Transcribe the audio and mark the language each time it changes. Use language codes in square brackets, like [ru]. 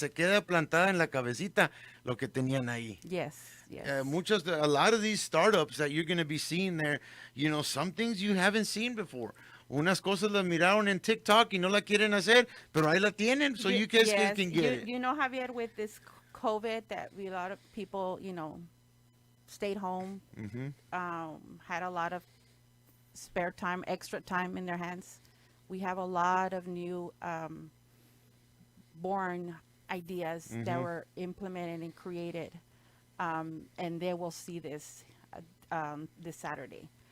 [es] Se queda plantada en la cabecita lo que tenían ahí. [en] Yes. A lot of these startups that you're going to be seeing there, some things you haven't seen before. [es] Unas cosas las miraron en TikTok y no la quieren hacer, pero ahí la tienen, so you guys can get it. [en] You know, Javier, with this COVID, that a lot of people, stayed home, had a lot of spare time, extra time in their hands. We have a lot of new born ideas that were implemented and created, and they will see this this Saturday.